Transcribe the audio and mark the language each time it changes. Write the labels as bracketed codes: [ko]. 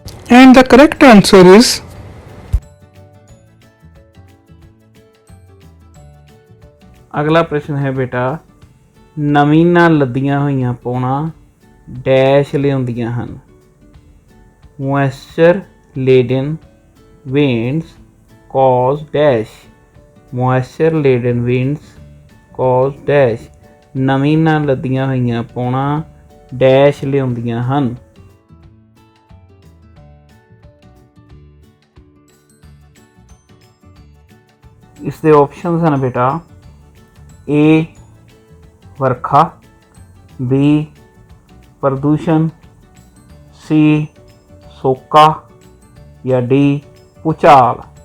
[en] and the correct answer is [pa] ਅਗਲਾ ਪ੍ਰਸ਼ਨ ਹੈ ਬੇਟਾ, ਨਵੀਨਾਂ ਲੱਦੀਆਂ ਹੋਈਆਂ ਪੌਣਾ ਡੈਸ਼ ਲਿਆਉਂਦੀਆਂ ਹਨ। [en] Moisture laden winds cause dash, moisture laden winds cause dash। [pa] ਨਵੀਨਾਂ ਲੱਦੀਆਂ ਹੋਈਆਂ ਪੌਣਾ ਡੈਸ਼ ਲਿਆਉਂਦੀਆਂ ਹਨ। ਇਸ ਦੇ ਆਪਸ਼ਨਸ ਹਨ ਬੇਟਾ, ਏ ਵਰਖਾ, ਬੀ ਪ੍ਰਦੂਸ਼ਣ, ਸੀ ਸੋਕਾ ਜਾਂ ਡੀ ਭੂਚਾਲ।